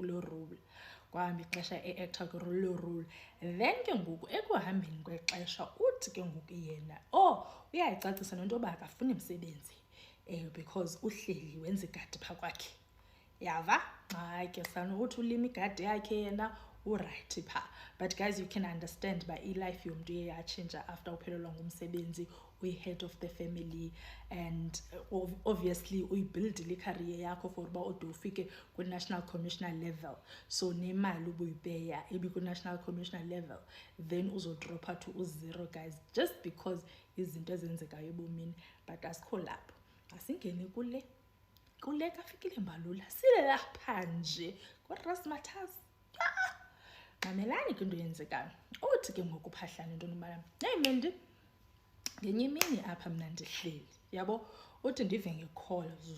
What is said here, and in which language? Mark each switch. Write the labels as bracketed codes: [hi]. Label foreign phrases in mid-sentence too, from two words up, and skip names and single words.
[xh] kulo role kwahamba ixesha e-acta kulo role then ke ngoku ekuhambeni kwexesha uthi ke ngoku yena uyayicacisa nento yoba akafuni msebenzi because uhleli wenza igadi phaa kwakhe yava hayi ke sanokuthi ulima igadi yakhe yena urayithi phaa [en] but guys you can understand [xh] ba i-life yomntu iye yatshintsha after uphelelwa ngumsebenzi uyi-head [en] of the family and obviously [xh] uyibuildile icareer yakho for uba ude ufike kwi- [en] national commissioner level [xh] so nemali ubuyipeya ibikwi- [en] national commissioner level [xh] then uzodropha to uzero [en] guys just because [xh] izinto ezenzekayo ebomini but asikho lapho asingene kule kaFikile Mbalula sile lapha nje kwaRasmatas mamelani ke into yenzekayo uthi ke ngokuphahlana into nomama hey mendi ngenye imini apha mna ndihleli yabo uthi ndive ngecall